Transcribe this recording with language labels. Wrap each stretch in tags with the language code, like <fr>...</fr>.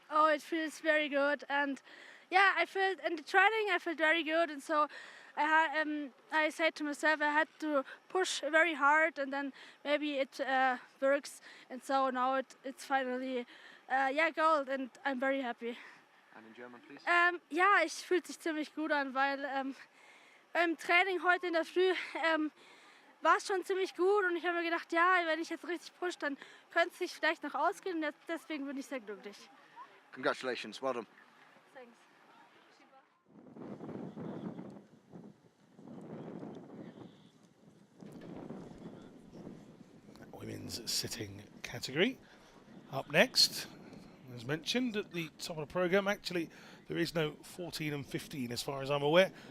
<en>Oh, it feels very good, and yeah, I felt in the training I felt very good, and so I said to myself I had to push very hard, and then maybe it works, and so now it's finally gold, and I'm very happy. And in German, please.</en> <de>Ja, es fühlt sich ziemlich gut an, weil beim Training heute in der Früh war es schon ziemlich gut, und ich habe mir gedacht, ja, wenn ich jetzt richtig pushe, dann könnte es sich vielleicht noch ausgehen, und deswegen bin ich sehr glücklich.</de> <en>Congratulations, well done. Thanks. Women's sitting category. Up next, as mentioned at the top of the programme, actually there is no 14 and 15 as far as I'm aware.</en>